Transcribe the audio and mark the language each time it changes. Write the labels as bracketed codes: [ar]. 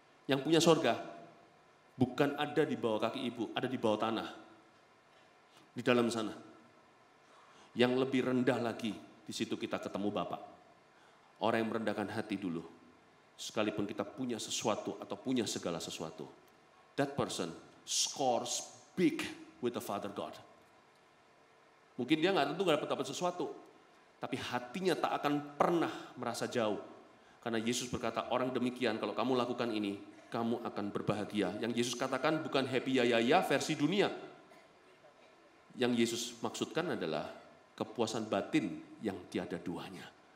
[id] Yang punya surga bukan ada di bawah kaki ibu, ada di bawah tanah. Di dalam sana. Yang lebih rendah lagi, di situ kita ketemu Bapa. Orang yang merendahkan hati dulu. Sekalipun kita punya sesuatu atau punya segala sesuatu. [en] That person scores big with the Father God. [id] Mungkin dia nggak dapat sesuatu. Tapi hatinya tak akan pernah merasa jauh. Karena Yesus berkata, orang demikian kalau kamu lakukan ini, kamu akan berbahagia. Yang Yesus katakan bukan happy ya versi dunia. Yang Yesus maksudkan adalah kepuasan batin yang tiada duanya.